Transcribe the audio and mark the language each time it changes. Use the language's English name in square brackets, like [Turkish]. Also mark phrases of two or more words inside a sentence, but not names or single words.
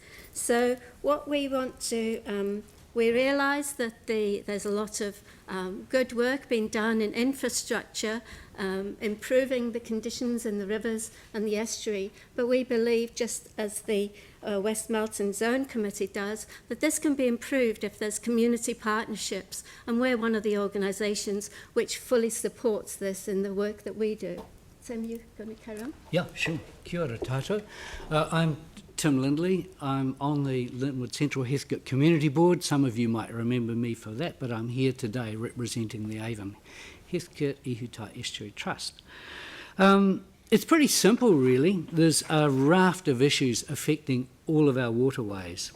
[English] So what we want to, we realise that there's a lot of good work being done in infrastructure, improving the conditions in the rivers and the estuary, but we believe, just as the West Melton Zone Committee does, that this can be improved if there's community partnerships, and we're one of the organisations which fully supports this in the work that we do. Tim, you going to carry on? Yeah, sure. [Māori] Kia ora tātou. [English] I'm Tim Lindley. I'm on the Linwood Central Heathcote Community Board. Some of you might remember me for that, but I'm here today representing the Avon Heathcote Ihutai Estuary Trust. It's pretty simple, really. There's a raft of issues affecting all of our waterways.